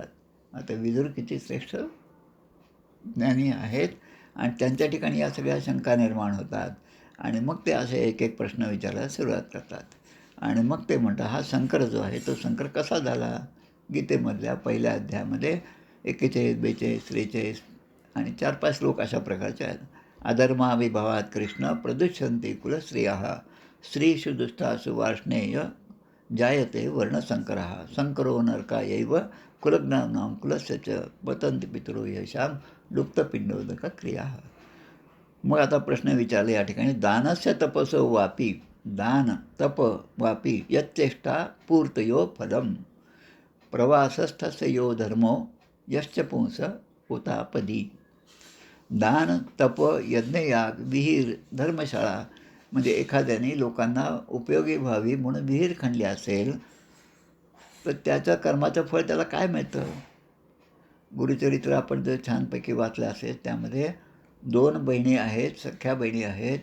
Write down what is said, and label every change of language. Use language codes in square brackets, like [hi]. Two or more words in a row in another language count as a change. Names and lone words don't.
[mr] आता विदुर किती श्रेष्ठ ज्ञानी आहेत आणि त्यांच्या ठिकाणी या सगळ्या शंका निर्माण होतात आणि मग ते असे एक एक प्रश्न विचारायला सुरुवात करतात आणि मग ते म्हणतात हा शंकर जो आहे तो शंकर कसा झाला? गीतेमधल्या पहिल्या अध्यायामध्ये 41, 42, 43 आणि 4-5 श्लोक अशा प्रकारचे आहेत. [sa] अधर्माविभावात कृष्ण प्रदुष्यन्ति कुलस्त्रियः स्त्रीषु दुष्टासु वार्ष्णेय जायते वर्णसंकरः संकरो नरकायैव कुलज्ञानां कुलस्य च पतन्ति पितरो येषां लुप्तपिंडोदक क्रिया. [mr] मग आता प्रश्न विचारले या ठिकाणी, [sa] दानस्य तपसो वापी, दान तप वापी यच्चेष्टा पूर्तयो फलम प्रवासस्थस्य यो धर्मो यश्च पुंस उतापदी. [mr] दान तप यज्ञयाग विहीर धर्मशाळा म्हणजे एखाद्याने लोकांना उपयोगी व्हावी म्हणून विहीर खणली असेल तर त्याच्या कर्माचं फळ त्याला काय मिळतं? गुरुचरित्र आपण जर छानपैकी वाचलं असेल त्यामध्ये 2 बहिणी आहेत, सख्या बहिणी आहेत.